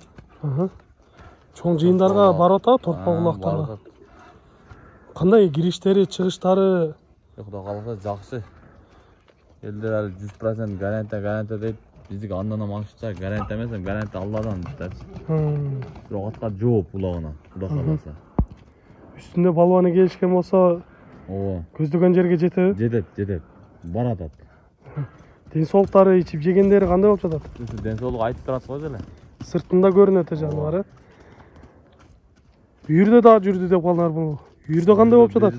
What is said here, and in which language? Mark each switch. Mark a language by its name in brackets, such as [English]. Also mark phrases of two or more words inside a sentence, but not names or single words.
[Kyrgyz] Чоң жыйындарга барып атат, торпок улактарга. Кандай кириштери, чыгыштары? Кудай кааласа жакшы. Элдер али 100% гарантия дейт. Биздики андан максатча гарантия эмес, гарантия Алладан дейт. Бирок атка жооп улагына, Кудай кааласа. Үстүндө балбаны келишкен болсо көздөгөн жерге жетеби? Жетет. Баратат. Денсаулыктары, ичип жегендери кандай болуп жатат? Денсаулыгу айтып турат го деле. Сыртында көрүнөт жаныбары. Үйүрдө да жүрдү деп калдыңар бул. Үйүрдө кандай болуп жатат?